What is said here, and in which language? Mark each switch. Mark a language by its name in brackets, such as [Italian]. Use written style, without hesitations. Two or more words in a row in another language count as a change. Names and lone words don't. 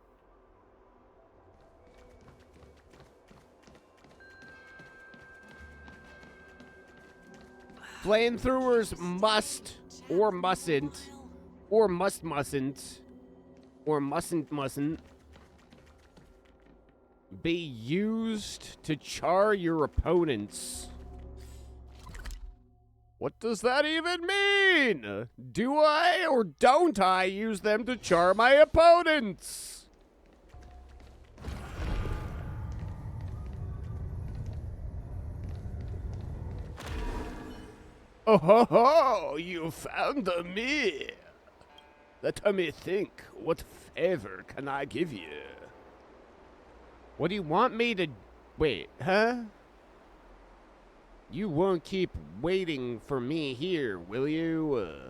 [English] Flamethrowers must, or mustn't, or mustn't, or mustn't be used to char your opponents. What does that even mean? Do I or don't I use them to char my opponents? Oh ho ho, you found me. Let me think, what favor can I give you? What do you want me to... Wait, huh? You won't keep waiting for me here, will you?